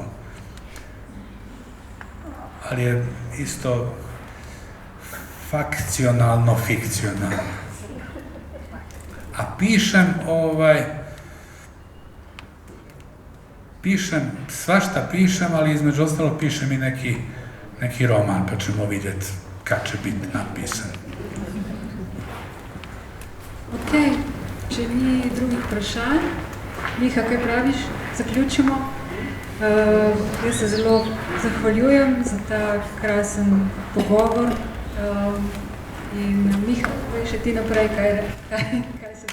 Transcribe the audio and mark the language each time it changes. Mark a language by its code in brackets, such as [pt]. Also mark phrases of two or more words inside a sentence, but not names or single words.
[hr] Ali je isto fakcionalno, fikcionalno. A pišem, svašta pišem, ali između ostalog pišem i neki roman, pa ćemo vidjeti kad će biti napisan. [sl] Ok, če ni drugih vprašanj, Miha, kaj praviš? Zaključimo. Jaz se zelo zahvaljujem za ta krasen pogovor in Miha, še ti naprej, kaj